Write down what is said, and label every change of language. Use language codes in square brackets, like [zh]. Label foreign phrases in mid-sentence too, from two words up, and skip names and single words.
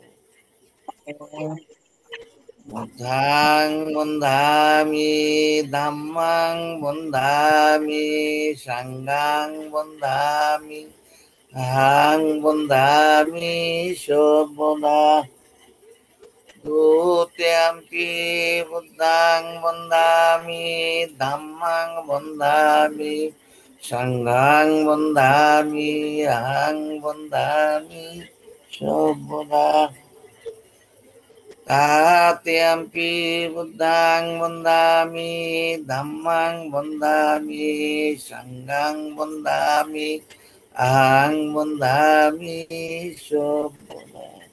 [pi] বুদ্ধাং বন্ধামি ধাম্মাং বন্ধামি সাঙ্গাং বন্ধামি হাং বন্ধামি সর্বদা। Dutiyampi buddhang bandhami dhammang bandhami sanghang bandhami ahang bandhami sabada. Tatiyampi buddhang bandhami dhammang bandhami sanghang bandhami ahang bandhami sabada.